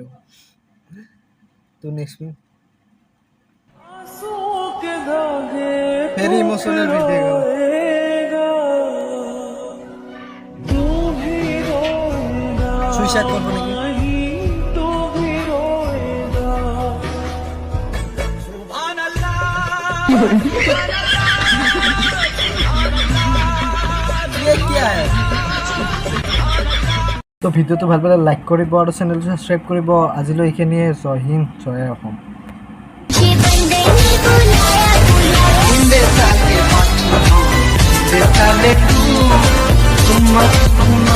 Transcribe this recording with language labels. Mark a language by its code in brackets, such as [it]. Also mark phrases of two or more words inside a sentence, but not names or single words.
[hi] तो नेक्स्ट में फिर [en] emotional video suicide [hi] करबो नाকি? ये क्या है? [as] তো ভিডিওটো ভাল পালে লাইক কৰিব আৰু চেনেলটো সাবস্ক্ৰাইব কৰিব। আজিলৈ এইখিনিয়ে। জয় হিন্দ, জয় অসম।